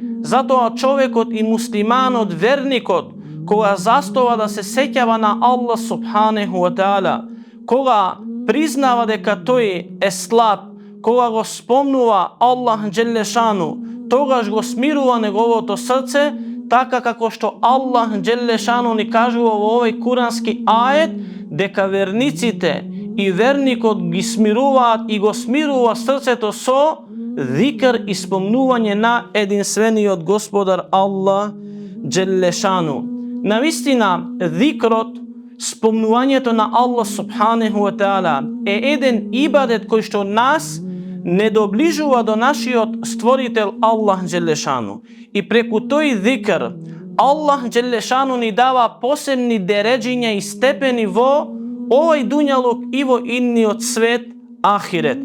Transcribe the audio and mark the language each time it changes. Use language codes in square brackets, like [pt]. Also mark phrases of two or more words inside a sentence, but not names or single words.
[mk] Затоа човекот и муслиманот, верникот, кога застава да се сеќава на Аллах [ar] سبحانه وتعالى, [mk] кога признава дека тој е слаб, кога го спомнува Аллах Джелешану, тогаш го смирува неговото срце, така како што Аллах Джелешану ни кажува во овој курански ајет, дека верниците и верникот ги смируваат и го смирува срцето со зикр и спомнување на единствениот Господар Аллах Джелешану. Навистина, зикрот, спомнувањето на Аллах [ar] سبحانه وتعالى [mk] е еден ибадет кој што нас не доближува до нашиот створител Аллах Джелешану. И преку тој зикр Аллах Джелешану ни дава посебни дереџиња и степени во овој дуњалук и во идниот свет ахирет.